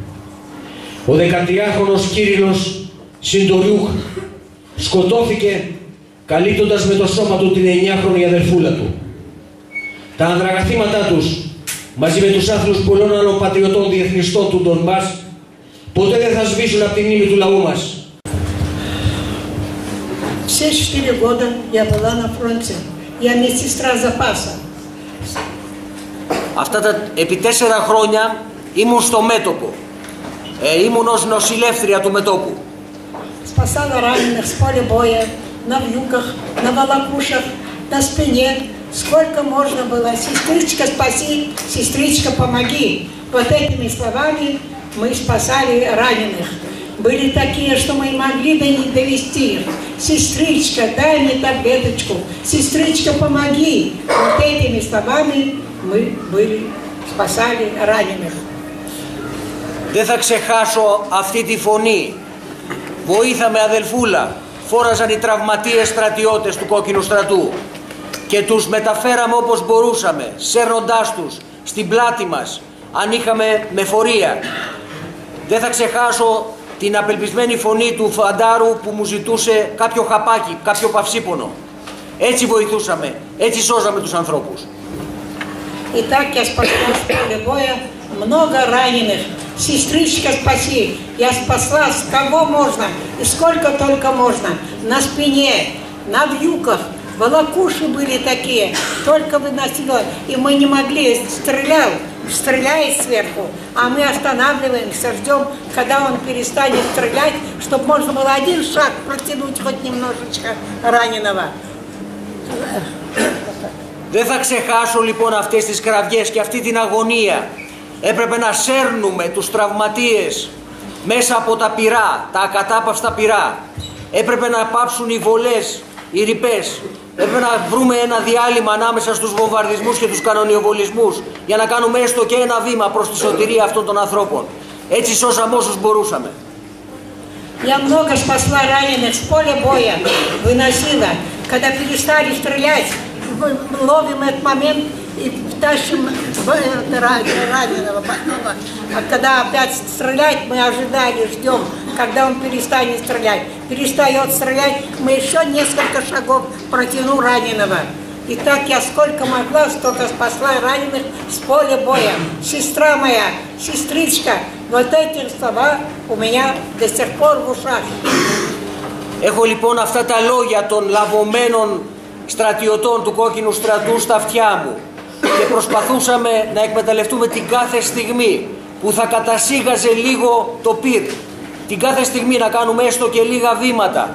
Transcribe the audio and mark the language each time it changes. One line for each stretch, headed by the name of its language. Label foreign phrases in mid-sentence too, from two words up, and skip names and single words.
Greek: Ο 13χρονος Κύριλλος Συντοριούχ σκοτώθηκε καλύπτοντας με το σώμα του την 9χρονη αδερφούλα του. Τα ανδραγαθήματά τους, μαζί με τους άθλους πολλών άλλων πατριωτών διεθνιστών του Ντονμπάς, ποτέ δεν θα σβήσουν από τη μνήμη του λαού μας.
Russian: Все 4 года я была на фронте. Я медсестра запаса.
Greek: Επί 4 χρόνια ήμουν στο μέτωπο. Ήμουν ως νοσηλεύτρια του μετώπου.
Russian: Спасала раненых с поля боя, на вьюках, на волокушах, на спине. Сколько можно было. Сестричка, спаси, сестричка, помоги. Вот этими словами мы спасали раненых. Были такие, что мы могли довести их. Сестричка, дай мне таблеточку. Сестричка, помоги. Вот этими словами мы спасали раненых.
Greek: Δεν θα ξεχάσω αυτή τη φωνή. Βοήθαμε αδελφούλα. Φόραζαν οι τραυματίες στρατιώτες του Κόκκινου Στρατού και τους μεταφέραμε όπως μπορούσαμε, σέρνοντάς τους στην πλάτη μας, αν είχαμε μεφορία. Δεν θα ξεχάσω την απελπισμένη φωνή του φαντάρου που μου ζητούσε κάποιο χαπάκι, κάποιο παυσίπονο. Έτσι βοηθούσαμε, έτσι σώζαμε τους ανθρώπους.
Russian: И так я спасла с поля боя много раненых. Сестричка, спаси. Я спасла с кого можно и сколько только можно. На спине, на вьюках, в волокуши были такие, только выносило, и мы не могли, стреляет сверху, а мы останавливаемся, ждем, когда он перестанет стрелять, чтобы можно было один шаг протянуть хоть немножечко раненого.
Greek: Δεν θα ξεχάσω λοιπόν αυτές τις κραυγές και αυτή την αγωνία. Έπρεπε να σέρνουμε τους τραυματίες μέσα από τα πυρά, τα ακατάπαυστα πυρά. Έπρεπε να πάψουν οι βολές, οι ρηπές. Έπρεπε να βρούμε ένα διάλειμμα ανάμεσα στους βομβαρδισμούς και τους κανονιοβολισμούς για να κάνουμε έστω και ένα βήμα προς τη σωτηρία αυτών των ανθρώπων. Έτσι σώσαμε όσους μπορούσαμε.
Russian: Я много спасла раненых с поля боя, выносила. Когда перестали стрелять, мы ловим этот момент и тащим раненого больного. А когда опять стрелять, мы ожидали, ждем, когда он перестанет стрелять. Перестает стрелять, мы еще несколько шагов протяну раненого. И так я сколько могла, столько спасла раненых с поля боя. Сестра моя, сестричка, вот эти слова у меня до сих пор в ушах.
Greek: Έχω λοιπόν αυτά τα λόγια των λαβωμένων στρατιωτών του Κόκκινου Στρατού στα αυτιά μου και προσπαθούσαμε να εκμεταλλευτούμε την κάθε στιγμή που θα κατασύγαζε λίγο το πυρ, την κάθε στιγμή να κάνουμε έστω και λίγα βήματα.